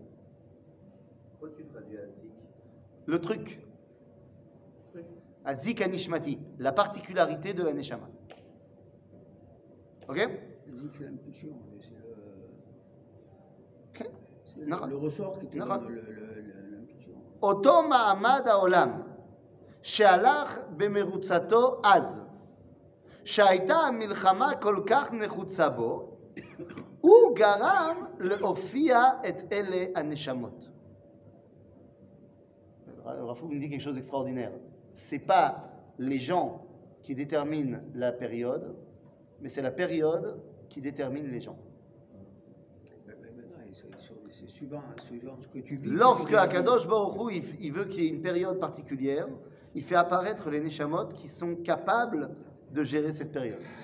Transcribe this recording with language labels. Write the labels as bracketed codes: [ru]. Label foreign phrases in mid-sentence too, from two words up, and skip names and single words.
[fr] Pourquoi tu traduis Azik? Le truc, Azik Anishmati, la particularité de la Neshama. Ok? C'est l'impulsion. Ok. C'est Non. le ressort qui te Non. donne l'impulsion. [he] אותו מעמד העולם שהלך במרוצתו אז, שהייתה המלחמה כל כך נחוצה בו, הוא גרם להופיע את אלה הנשמות. [fr] Rafouk nous dit quelque chose d'extraordinaire. C'est pas les gens qui déterminent la période, mais c'est la période qui détermine les gens. C'est suivant ce que tu vis. Lorsque Akadosh Baruch Hu, il veut qu'il y ait une période particulière, il fait apparaître les Neshamot qui sont capables de gérer cette période.